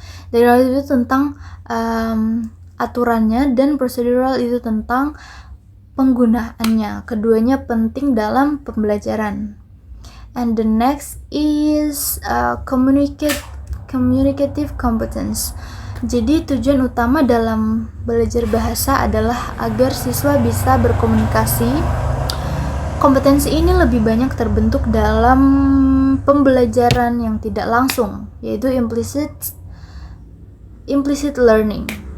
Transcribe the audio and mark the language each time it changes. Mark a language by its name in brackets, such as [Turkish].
[Indonesian] Declarative itu tentang aturannya, dan procedural itu tentang penggunaannya. Keduanya penting dalam pembelajaran. [English] And the next is communicative competence. [Indonesian] Jadi tujuan utama dalam belajar bahasa adalah agar siswa bisa berkomunikasi. Kompetensi ini lebih banyak terbentuk dalam pembelajaran yang tidak langsung, yaitu implicit learning.